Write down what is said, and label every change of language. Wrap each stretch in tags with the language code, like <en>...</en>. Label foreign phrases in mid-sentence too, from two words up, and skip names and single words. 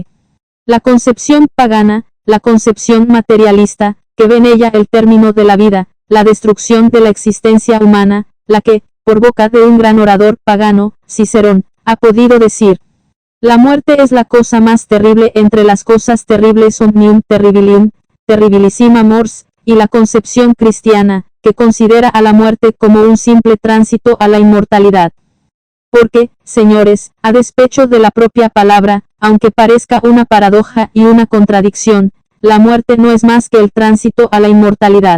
<es>La concepción pagana, la concepción materialista, que ve en ella el término de la vida, la destrucción de la existencia humana, la que, por boca de un gran orador pagano, Cicerón, ha podido decir: la muerte es la cosa más terrible entre las cosas terribles,</es> <la>omnium terribilium, terribilissima mors,</la> <es>y la concepción cristiana, que considera a la muerte como un simple tránsito a la inmortalidad. Porque, señores, a despecho de la propia palabra, aunque parezca una paradoja y una contradicción, la muerte no es más que el tránsito a la inmortalidad.</es>